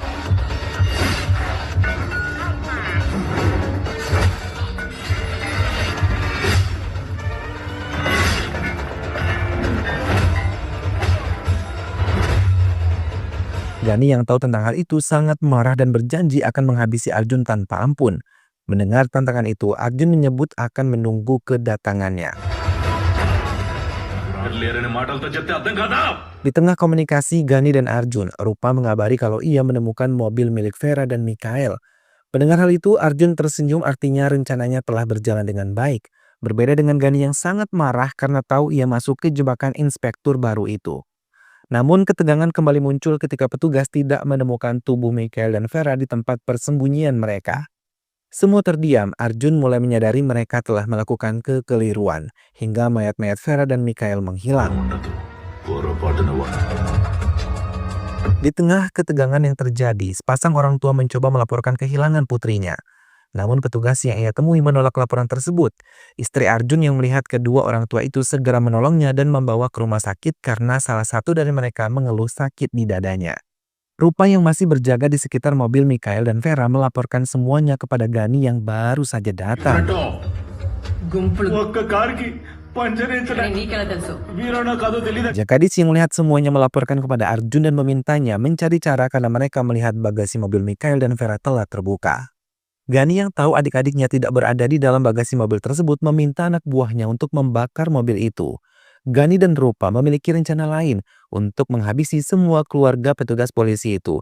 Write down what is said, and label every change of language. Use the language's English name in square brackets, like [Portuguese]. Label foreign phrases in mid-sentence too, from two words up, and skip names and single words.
[Indonesian] Gani yang tahu tentang hal itu sangat marah dan berjanji akan menghabisi Arjun tanpa ampun. Mendengar tantangan itu, Arjun menyebut akan menunggu kedatangannya. [Telugu] లేరని మాటలతో చెప్తే అర్థం కాదా? [Indonesian] Di tengah komunikasi Gani dan Arjun, Rupa mengabari kalau ia menemukan mobil milik Vera dan Mikhail. Mendengar hal itu, Arjun tersenyum, artinya rencananya telah berjalan dengan baik. Berbeda dengan Gani yang sangat marah karena tahu ia masuk ke jebakan inspektur baru itu. Namun ketegangan kembali muncul ketika petugas tidak menemukan tubuh Mikhail dan Vera di tempat persembunyian mereka. Semua terdiam, Arjun mulai menyadari mereka telah melakukan kekeliruan, hingga mayat-mayat Vera dan Mikhail menghilang. [Telugu] ఉండదు పొరపాటున వాడు [Indonesian] Di tengah ketegangan yang terjadi, sepasang orang tua mencoba melaporkan kehilangan putrinya. Namun petugas yang ia temui menolak laporan tersebut. Istri Arjun yang melihat kedua orang tua itu segera menolongnya dan membawa ke rumah sakit karena salah satu dari mereka mengeluh sakit di dadanya. Rupa yang masih berjaga di sekitar mobil Mikhail dan Vera melaporkan semuanya kepada Gani yang baru saja datang. [Telugu] గుంపులు ఒక్క కారుకి పంచర్ వేయించడం నీకెలా తెలుసు? వీరనో కాదో తెలియదు. [Indonesian] Jakadis yang melihat semuanya melaporkan kepada Arjun dan memintanya mencari cara karena mereka melihat bagasi mobil Mikhail dan Vera telah terbuka. Gani yang tahu adik-adiknya tidak berada di dalam bagasi mobil tersebut meminta anak buahnya untuk membakar mobil itu. Gani dan Rupa memiliki rencana lain untuk menghabisi semua keluarga petugas polisi itu.